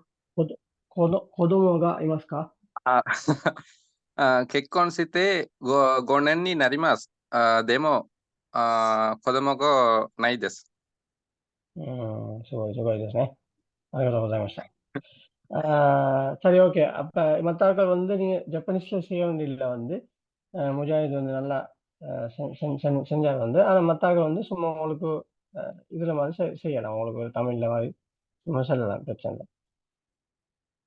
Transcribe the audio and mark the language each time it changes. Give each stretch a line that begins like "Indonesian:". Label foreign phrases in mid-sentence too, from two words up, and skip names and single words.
Japanese: 子供がいますか？結婚して5年になります。でも、子供がないです。すごいですね。ありがとうございました。
Tamil: சரி ஓகே. அப்ப மத்தாக்கள் வந்து நீங்க ஜப்பனீஸ்ல செய்ய வேண்டியதில்ல வந்து முஜாஹித் வந்து நல்லா செஞ்சாங்க வந்து. ஆனா மத்தாக்கள் வந்து சும்மா உங்களுக்கு இதுல மாதிரி செய்யலாம். உங்களுக்கு தமிழ்ல மாதிரி சும்மா சொல்லலாம் பிரச்சனை இல்லை.